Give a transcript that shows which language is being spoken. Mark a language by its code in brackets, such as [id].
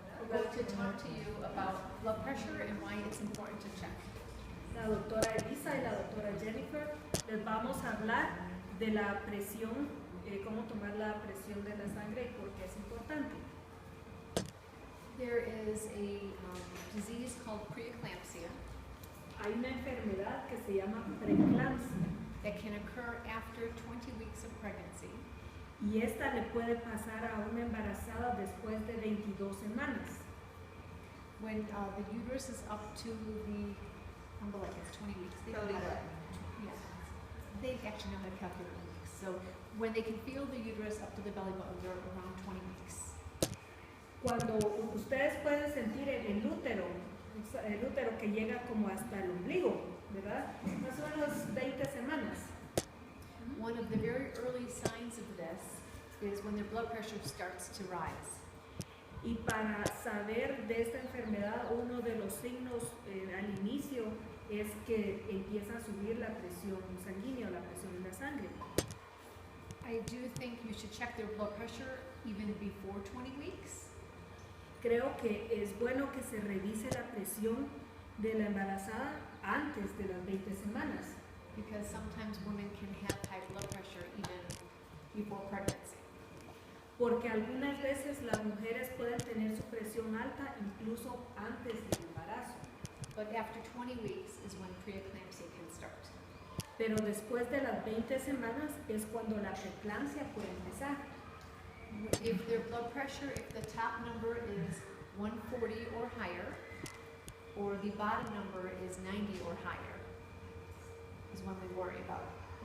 [en] going to talk to you about blood pressure and why it's important to check. [es] La doctora Elisa y la doctora Jennifer les vamos a hablar de la presión, cómo tomar la presión de la sangre y por qué es importante. [en] There is a disease called preeclampsia [es] Hay una enfermedad que se llama preeclampsia [en] that can occur after 20 weeks of pregnancy. [es] y esta le puede pasar a una embarazada después de 22 semanas. [en] When the uterus is up to the umbilicus, 20 weeks. They know how to, yeah, they actually know how to calculate weeks. So when they can feel the uterus up to the belly button, they're around 20 weeks. [es] Cuando ustedes pueden sentir el útero que llega como hasta el ombligo, ¿verdad? Más o menos 20 semanas. [en] One of the very early signs of this is when their blood pressure starts to rise. [es] Y para saber de esta enfermedad, uno de los signos al inicio es que empieza a subir la presión sanguínea o la presión en la sangre. [en] I do think you should check their blood pressure even before 20 weeks. [es] Creo que es bueno que se revise la presión de la embarazada antes de las 20 semanas, [en] Because sometimes women can have high blood pressure even before pregnancy. [es] porque algunas veces las mujeres pueden tener su presión alta incluso antes del embarazo. [en] But after 20 weeks is when preeclampsia can start. [es] Pero después de las 20 semanas es cuando la preeclampsia puede empezar. [en] If their blood pressure, if the top number is 140 or higher, or the bottom number is 90 or higher, is when we worry about it.